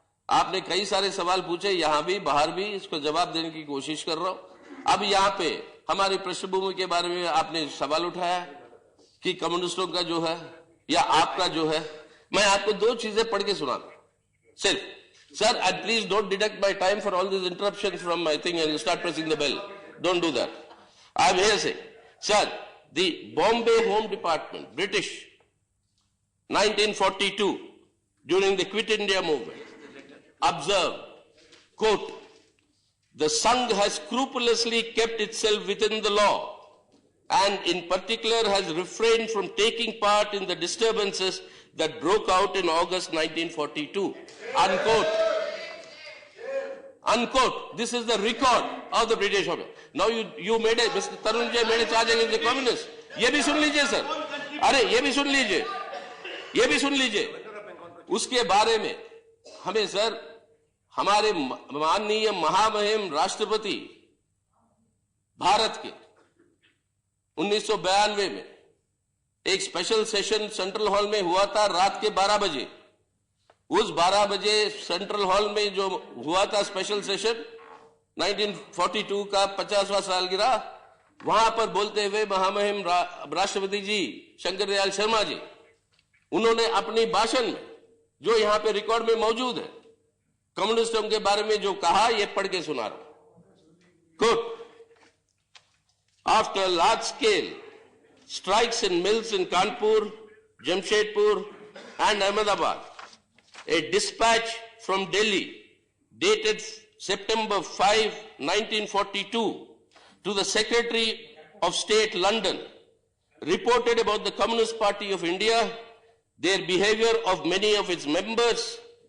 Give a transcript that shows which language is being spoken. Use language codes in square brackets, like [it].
[hi] आपने कई सारे सवाल पूछे, यहाँ भी बाहर भी, इसको जवाब देने की कोशिश कर रहा हूँ। अब यहाँ पे हमारी पृष्ठभूमि के बारे में आपने सवाल उठाया कि कम्युनिस्टों का जो है या आपका जो है, मैं आपको दो चीजें पढ़ के सुनाता सिर्फ। [en] Sir, and please don't deduct my time for all these interruptions from my thing and start pressing the bell. Don't do that. I'm here saying, sir, the Bombay Home Department, British, 1942, during the Quit India movement, observed, quote, the Sangh has scrupulously kept itself within the law and in particular has refrained from taking part in the disturbances that broke out in August 1942. Unquote. Unquote. This is the record of the British Army. Now you made a, Mr. Tarun Jay made a charge against the communists. [hi] ये भी सुन लीजिए sir. अरे ये भी सुन लीजिए. ये भी सुन लीजिए. उसके बारे में हमें सर हमारे माननीय महामहिम राष्ट्रपति भारत के 1992 में एक स्पेशल सेशन सेंट्रल हॉल में हुआ था रात के 12 बजे. उस 12 बजे सेंट्रल हॉल में जो हुआ था स्पेशल सेशन 1942 का 50वां सालगिरह, वहां पर बोलते हुए महामहिम राष्ट्रपति जी शंकर दयाल शर्मा जी, उन्होंने अपनी भाषण में जो यहां पे रिकॉर्ड में मौजूद है कम्युनिस्टों के बारे में जो कहा, ये पढ़ के सुना रहा हूं. [en] Quote, after large scale strikes in mills in Kanpur, Jamshedpur and Ahmedabad, a dispatch from Delhi dated September 5, 1942 to the Secretary of State, London, reported about the Communist Party of India, their behavior of many of its members.